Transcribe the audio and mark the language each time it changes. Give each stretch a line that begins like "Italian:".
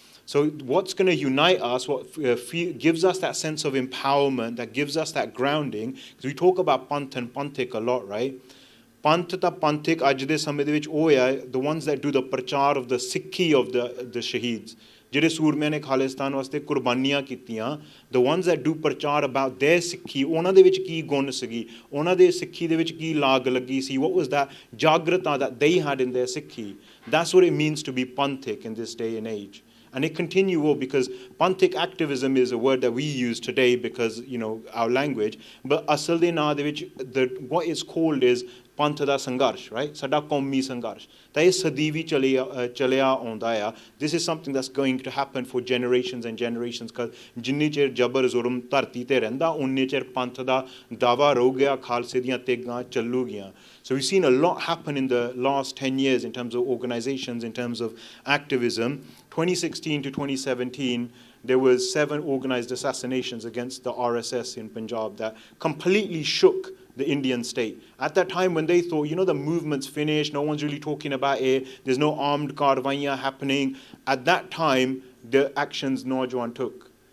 English: So what's going to unite us, what gives us that sense of empowerment, that gives us that grounding, because we talk about Panth and Panthic a lot, right? Panth ta Panthic
Punjabi: ਅੱਜ ਦੇ ਸਮੇਂ ਦੇ ਵਿੱਚ ਉਹ ਆ,
English: the ones that do the prachar of the Sikhi of the Shaheeds.
Punjabi: ਜਿਹੜੇ ਸੂਰਮਿਆਂ ਨੇ ਖਾਲਿਸਤਾਨ ਵਾਸਤੇ ਕੁਰਬਾਨੀਆਂ ਕੀਤੀਆਂ,
English: the ones that do
Punjabi: ਪ੍ਰਚਾਰ about their ਸਿੱਖੀ, ਉਹਨਾਂ ਦੇ ਵਿੱਚ ਕੀ ਗੁਣ ਸੀਗੀ, ਉਹਨਾਂ ਦੇ ਸਿੱਖੀ ਦੇ ਵਿੱਚ ਕੀ ਲਾਗ ਲੱਗੀ ਸੀ,
English: what was that
Punjabi: ਜਾਗਰਤਾ
English: that they had in their
Punjabi: ਸਿੱਖੀ.
English: That's what it means to be Panthic in this day and age. And it continue well, because Panthic activism is a word that we use today because, you know, our language, but
Punjabi: asal de ਨਾਂ ਦੇ ਵਿੱਚ
English: what is called is
Punjabi: ਪੰਥ ਦਾ ਸੰਘਰਸ਼,
English: right?
Punjabi: ਸਾਡਾ ਕੌਮੀ ਸੰਘਰਸ਼ ਤਾਂ ਇਹ ਸਦੀਵੀ ਚਲਿਆ ਆਉਂਦਾ ਆ.
English: This is something that's going to happen for generations and generations, because
Punjabi: ਜਿੰਨੀ ਚਿਰ ਜਬਰ ਜ਼ੁਲਮ ਧਰਤੀ ਤੇ ਰਹਿੰਦਾ ਉਨੇ ਚਿਰ ਪੰਥ ਦਾ ਦਾਵਾ ਰਹੂ ਗਿਆ, ਖਾਲਸੇ ਦੀਆਂ ਤੇਗਾਂ ਚੱਲੂਗੀਆਂ.
English: So we've seen a lot happen in the last 10 years in terms of organizations, in terms of activism. 2016 to 2017, there was 7 organized assassinations against the RSS in Punjab that completely shook the Indian state. At that time when they thought, you know, the movement's finished, no one's really talking about it, there's no armed karwaiyan happening, at that time, the actions Naujawan took.